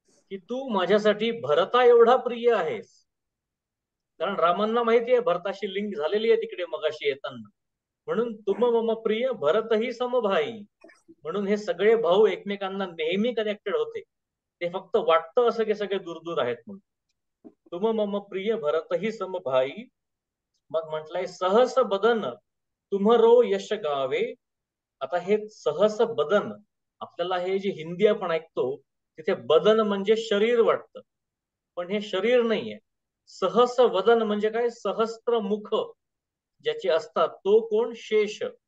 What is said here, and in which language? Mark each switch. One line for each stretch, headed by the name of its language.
Marathi: की तू माझ्यासाठी भरता एवढा प्रिय आहेस. कारण रामांना माहिती आहे भरताशी लिंक झालेली आहे तिकडे मगाशी येताना. म्हणून
Awadhi: तुम मम प्रिय भरतही समभाई.
Marathi: म्हणून हे सगळे भाऊ एकमेकांना नेहमी कनेक्टेड होते. ते फक्त वाटतं असं की सगळे दूर दूर आहेत म्हणून.
Awadhi: तुम मम प्रिय भरतही समभाई.
Marathi: मग म्हटलंय
Awadhi: सहस बदन तुम्हरो यश गावे.
Marathi: आता हे सहस बदन, आपल्याला हे जे हिंदी आपण ऐकतो तिथे बदन म्हणजे शरीर वाटतं, पण हे शरीर नाहीये. सहस वदन म्हणजे काय, सहस्त्र मुख ज्याचे असतात तो कोण, शेष.